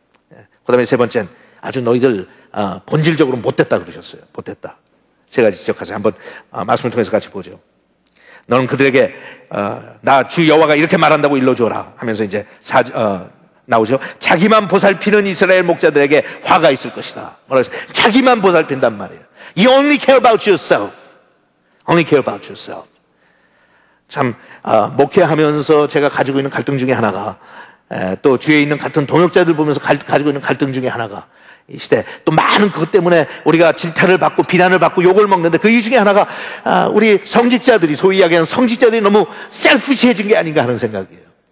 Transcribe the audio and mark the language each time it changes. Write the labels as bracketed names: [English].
[Korean] 그 다음에 세 번째는 아주 너희들 본질적으로 못됐다 그러셨어요. 못됐다. 세 가지 지적하세요. 한번 말씀을 통해서 같이 보죠. 너는 그들에게 나 주 여호와가 이렇게 말한다고 일러주어라 하면서 이제 나오죠. 자기만 보살피는 이스라엘 목자들에게 화가 있을 것이다. 뭐라고 했어요? 자기만 보살핀단 말이에요. [English] You only care about yourself. Only care about yourself. [Korean] 참 목회하면서 제가 가지고 있는 갈등 중에 하나가 또 주위에 있는 같은 동역자들 보면서 가지고 있는 갈등 중에 하나가 이 시대 또 많은 그것 때문에 우리가 질타를 받고 비난을 받고 욕을 먹는데 그 이유 중에 하나가 우리 성직자들이 소위 이야기하는 성직자들이 너무 셀피시해진 게 아닌가 하는 생각이에요.